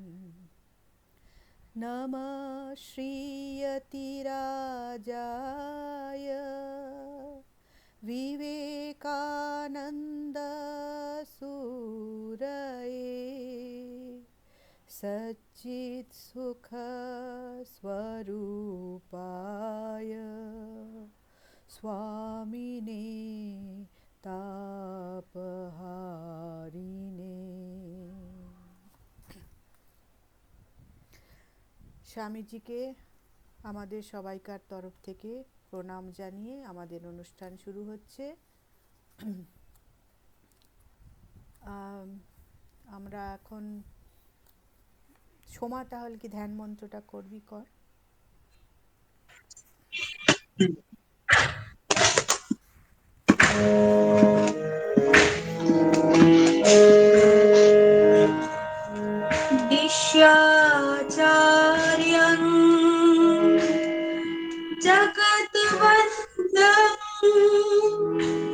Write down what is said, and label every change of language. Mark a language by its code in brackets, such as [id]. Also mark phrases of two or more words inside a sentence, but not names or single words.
[sa] नमः श्रीयतिराजाय विवेकानन्दसूरये सच्चित्सुखस्वरूपाय स्वामिने तापहारिणे। [bn] স্বামীজিকে আমাদের সবাইকার তরফ থেকে প্রণাম জানিয়ে আমাদের অনুষ্ঠান শুরু হচ্ছে। আমরা এখন সোমা তাহলে কি ধ্যান মন্ত্রটা করবি কর। [sa] दिश्याचार्यं जगद्वन्द्यं